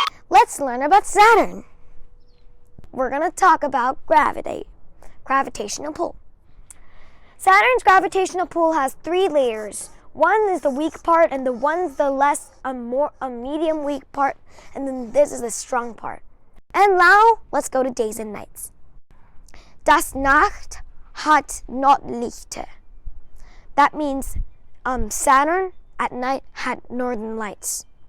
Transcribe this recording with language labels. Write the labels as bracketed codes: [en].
[en] Let's learn about Saturn. We're going to talk about gravitational pull. Saturn's gravitational pull has 3 layers. One is the weak part, and the one's the medium weak part, and then this is the strong part. And now, let's go to days and nights. [de] Das Nacht hat Nordlichter. [en] That means Saturn at night had northern lights.